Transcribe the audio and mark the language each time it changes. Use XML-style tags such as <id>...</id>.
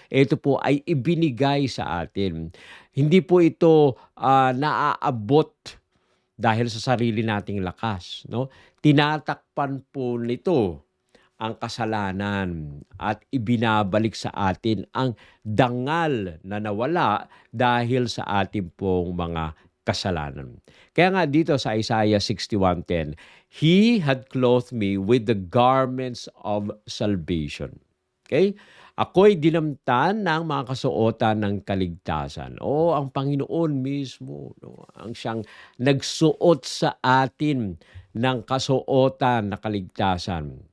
<tl>Ito po ay ibinigay sa atin. Hindi po ito naaabot dahil sa sarili nating lakas, no? Tinatakpan po nito ang kasalanan at ibinabalik sa atin ang dangal na nawala dahil sa ating pong mga kasalanan. Kaya nga dito sa</tl> <en>Isaiah 61:10, He had clothed me with the garments of salvation. Okay?</en> <tl>Ako'y dinamtan ng mga kasuotan ng kaligtasan. O, ang Panginoon mismo, no? Ang siyang nagsuot sa atin ng kasuotan na kaligtasan.</tl>